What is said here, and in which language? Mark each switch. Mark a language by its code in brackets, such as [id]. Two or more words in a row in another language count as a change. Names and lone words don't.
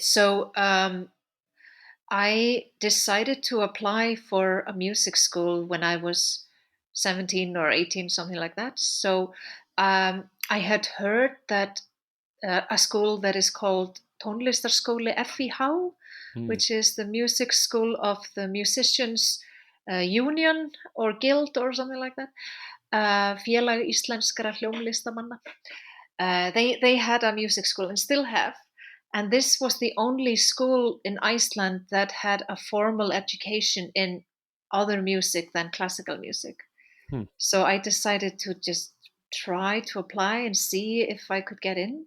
[en] So I decided to apply for a music school when I was 17 or 18, something like that. So I had heard that a school that is called Tónlistarskóli FIH, Mm. which is the music school of the musicians union or guild or something like that. Félag Íslenskra hljómlistamanna. They had a music school and still have. And this was the only school in Iceland that had a formal education in other music than classical music. Hmm. So I decided to just try to apply and see if I could get in.